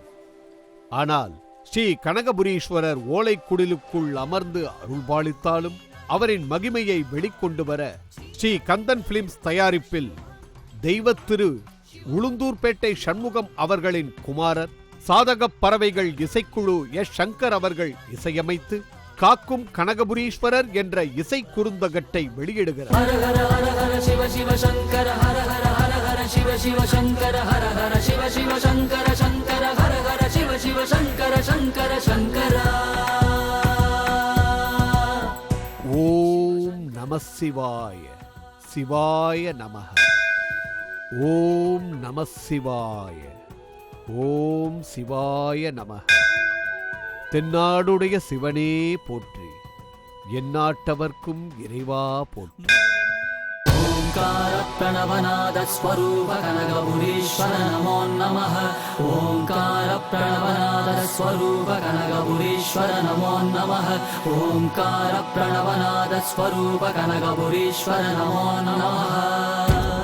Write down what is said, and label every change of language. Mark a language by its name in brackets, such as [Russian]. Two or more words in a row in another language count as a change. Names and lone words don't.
[Tamil] ஆனால் ஸ்ரீ கனகபுரீஸ்வரர் ஓலைக்குடிலுக்குள் அமர்ந்து அருள்பாலித்தாலும் அவரின் மகிமையை வெளிக்கொண்டு வர ஸ்ரீ கந்தன் பிலிம்ஸ் தயாரிப்பில் தெய்வத்திரு உளுந்தூர்பேட்டை சண்முகம் அவர்களின் குமாரர், சாதகப் பறவைகள் இசைக்குழு எஸ். சங்கர் அவர்கள் இசையமைத்து காக்கும் கனகபுரீஸ்வரர் என்ற இசை குறுந்தகட்டை வெளியிடுகிறார். [Sanskrit] हर हर हर हर शिव शिव शंकर हर हर हर हर शिव शिव शंकर हर हर शिव शिव शंकर शंकर हर हर शिव शिव शंकर शंकर शंकर. [Tamil] ஓம் நம சிவாய சிவாய நமஹ. ஓம் நம சிவாய ஓம் சிவாய நமஹ. தென்னாடுடைய சிவனே போற்றி, எந்நாட்டவர்க்கும் இறைவா போற்றி. [Sanskrit] ओंकार प्रणवनाद स्वरूप कनकपुरीश्वर नमो नमः ओंकार प्रणवनाद स्वरूप कनकपुरीश्वर नमो नमः ओंकार प्रणवनाद स्वरूप कनकपुरीश्वर नमो नमः